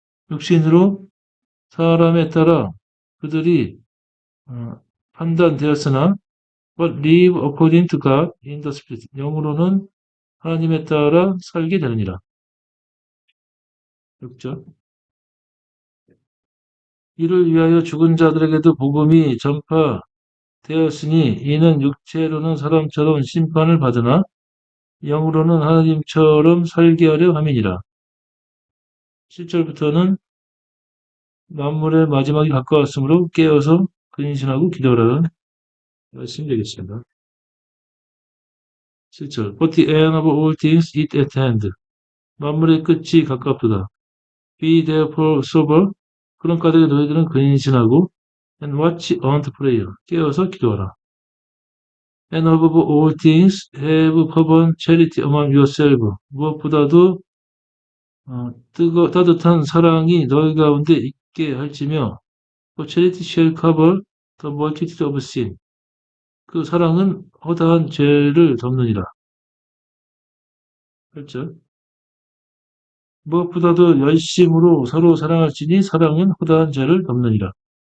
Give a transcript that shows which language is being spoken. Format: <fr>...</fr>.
<ko>육신으로 사람에 따라 그들이 판단되었으나</ko> <en>but live according to God in the spirit.</en> <ko>영으로는 하나님에 따라 살게 되느니라. 6절. 이를 위하여 죽은 자들에게도 복음이 전파되었으니 이는 육체로는 사람처럼 심판을 받으나 영으로는 하나님처럼 살게 하려 함이니라. 7절부터는 만물의 마지막이 가까웠으므로 깨어서 근신하고 기도하라는 말씀이 되겠습니다. 7절.</ko> <en>But the end of all things is at hand.</en> <ko>만물의 끝이 가깝도다.</ko> <en>Be therefore sober.</en> <ko>그런 까닭에 너희들은 근신하고</ko> <en>and watch and pray.</en> <ko>깨어서 기도하라.</ko> <en>And above all things have fervent charity among yourselves.</en> <ko>무엇보다도 따뜻한 사랑이 너희 가운데 있게 할지며</ko> <en>For charity shall cover the multitude of sin.</en> <ko>그 사랑은 허다한 죄를 덮느니라. 8절. 무엇보다도 열심으로 서로 사랑할지니 사랑은 허다한 죄를 덮느니라.</ko>